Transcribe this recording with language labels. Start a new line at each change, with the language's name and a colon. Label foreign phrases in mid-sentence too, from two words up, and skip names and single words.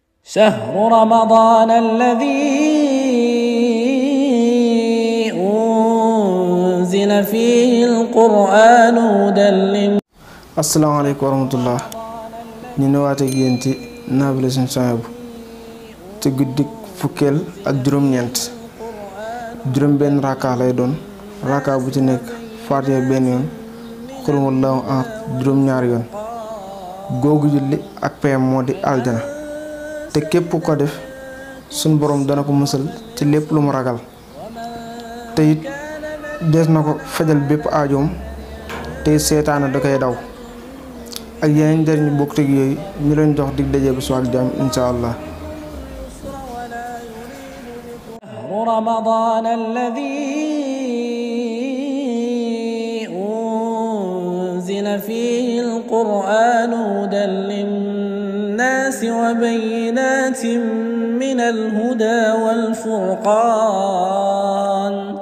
Arabic: شهر رمضان الذي أنزل فيه القرآن هدى للناس. السلام عليكم ورحمة الله.
Wolof: ñu ñëwaat ak yéen ci naafila Sëriñ Suhaybu ci guddik fukkeel ak juróom-ñeent juróom-benn raka lay doon raka bu ci nekk Faatiha benn yoon
Arabic: قل هو الله أحد
Wolof: juróom-ñaari yoon. googu julli ak payam moo di aljana te képp ko def sun borom dana ko musal ci lépp lu mu ragal te it des na ko fajal bépp aajoom te seetaane da koy daw ak yeneen njëriñu bokk teg yooyu ñu leen jox dig daje bu suwaak jàmm
Arabic: إن شاء الله. رمضان الذي أنزل فيه القرآن هدى للناس وبينات من الهدى والفرقان.